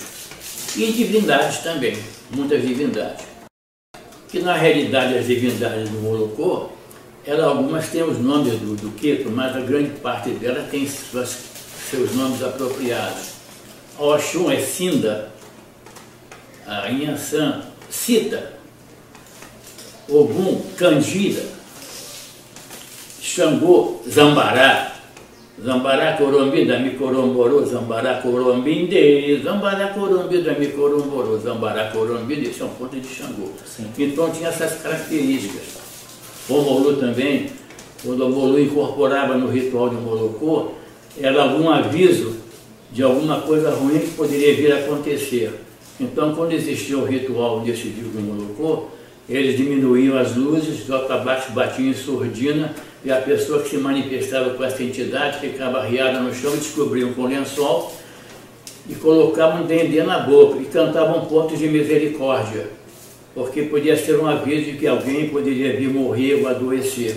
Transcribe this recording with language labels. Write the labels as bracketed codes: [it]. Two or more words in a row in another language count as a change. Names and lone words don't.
[pt] E divindades também, muitas divindades. Que na realidade as divindades do Molocô, algumas têm os nomes do Queto, mas a grande parte delas tem seus nomes apropriados. A Oxum é Sinda, a Inhaçã, Cita, Ogum, Canjira, Xangô, Zambará, Zambará Corombi, Dami Coromborô, Zambará Corombinde, Zambará Corombi, Dami Coromborô, Zambará Corombi, esse é um ponto de Xangô. Então tinha essas características. O Molu também, quando o Molu incorporava no ritual de Molocô, era algum aviso de alguma coisa ruim que poderia vir a acontecer. Então, quando existia o ritual desse dia do Molocô, eles diminuíam as luzes, o atabaque batia em surdina e a pessoa que se manifestava com essa entidade ficava arriada no chão e descobriam com lençol e colocavam um dendê na boca e cantavam pontos de misericórdia, porque podia ser um aviso de que alguém poderia vir morrer ou adoecer.